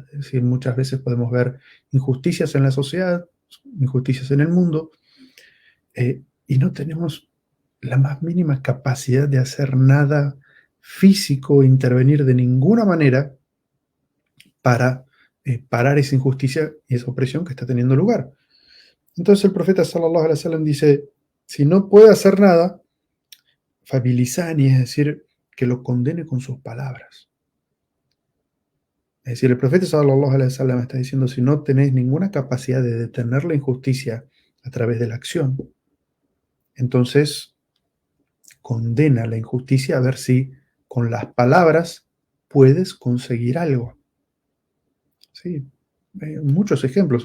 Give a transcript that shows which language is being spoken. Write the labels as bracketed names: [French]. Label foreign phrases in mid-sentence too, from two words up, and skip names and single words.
[Spanish] Es decir, muchas veces podemos ver injusticias en la sociedad, injusticias en el mundo, y no tenemos la más mínima capacidad de hacer nada físico, intervenir de ninguna manera para parar esa injusticia y esa opresión que está teniendo lugar. Entonces el profeta [Arabic] صلى الله عليه وسلم [Spanish] dice, si no puede hacer nada, fabilisani, es decir, que lo condene con sus palabras. Es decir, el profeta [Arabic] صلى الله عليه وسلم [Spanish] está diciendo, si no tenés ninguna capacidad de detener la injusticia a través de la acción, entonces condena la injusticia a ver si con las palabras puedes conseguir algo. Sí, muchos ejemplos.